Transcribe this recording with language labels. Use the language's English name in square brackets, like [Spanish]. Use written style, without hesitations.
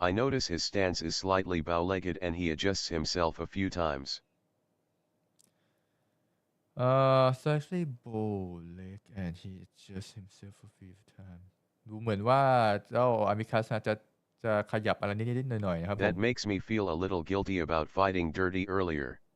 [English] I notice his stance is slightly bow-legged and he adjusts himself a few times. Slightly bow-legged and he adjusts himself a few times [Thai] ดูเหมือนว่าเจ้าอาร์มิคัสจะขยับอะไรนิดๆหน่อยๆนะครับ [English] That makes me feel a little guilty about fighting dirty earlier.